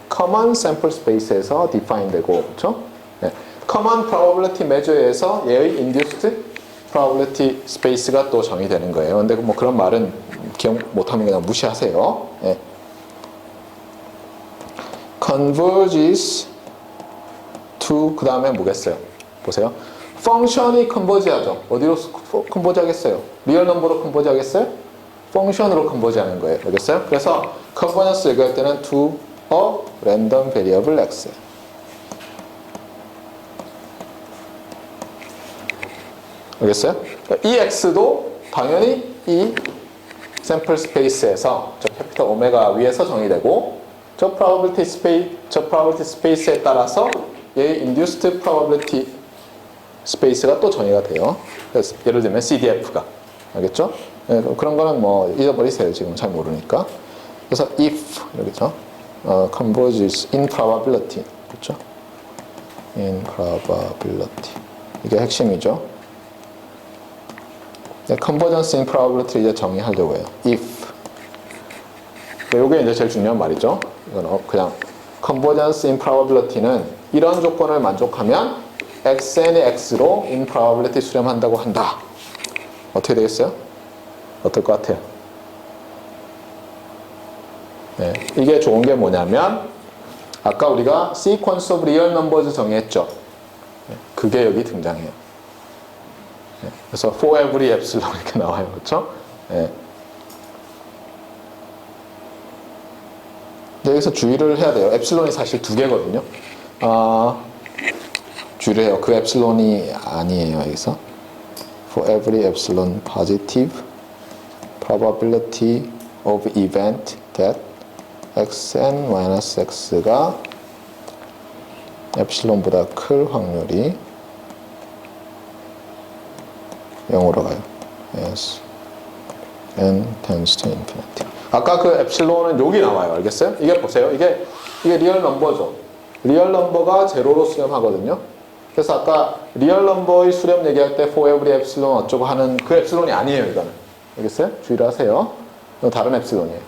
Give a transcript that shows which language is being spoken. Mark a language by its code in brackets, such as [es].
[ko] common sample space에서 define 되고, 그렇죠? 네. common probability measure에서 얘의 induced probability space가 또 정의되는 거예요. 근데 뭐 그런 말은 기억 못하면 그냥 무시하세요. 네. [en] converges to [ko] 그 다음에 뭐겠어요? 보세요. 펑션이 컨버지 하죠. 어디로 컨버지 하겠어요? 리얼 넘버로 컨버지 하겠어요? 펑션으로 컨버지 하는 거예요. 알겠어요? 그래서 컨버전스 얘기할 때는 to a random variable x. 알겠어요? 이 x도 당연히 이 샘플 스페이스에서 저 캐피탈 오메가 위에서 정의되고 저 probability 스페이스에 따라서 얘의 induced probability 스페이스가 또 정의가 돼요. 그래서 예를 들면 CDF가. 알겠죠? 네, 그런 거는 뭐 잊어버리세요. 지금 잘 모르니까. 그래서 [en] if [ko] 여기죠. [en] converges in probability. [ko] 그렇죠? [en] in probability. [ko] 이게 핵심이죠. 네, convergence in probability 이제 정의하려고 해요. [en] if. [ko] 이게 이제 제일 중요한 말이죠. 이건 그냥 convergence [en] in probability [ko] 는 이런 조건을 만족하면 xn의 x로 in probability 수렴한다고 한다. 어떻게 되겠어요? 어떨 것 같아요? 네, 이게 좋은 게 뭐냐면 아까 우리가 [en] sequence of real numbers [ko] 정의했죠. 네, 그게 여기 등장해요. 네, 그래서 [en] for every epsilon [ko] 이렇게 나와요. 그렇죠? 네. 여기서 주의를 해야 돼요. 엡실론이 사실 두 개거든요. 주의를 해요. 그 엡실론이 아니에요. 여기서 [en] for every epsilon positive probability of event that [ko] xn-x가 엡실론보다 클 확률이 0으로 가요. yes. [en] n tends to infinity. [ko] 아까 그 엡실론은 여기 나와요. 알겠어요? 이게 보세요. 이게 리얼 넘버죠. 리얼 넘버가 제로로 수렴하거든요. 그래서 아까 리얼 넘버의 수렴 얘기할 때 [en] for every epsilon [ko] 어쩌고 하는 그 엡실론이 아니에요. 이거는. 알겠어요? 주의를 하세요. 이건 다른 엡실론이에요.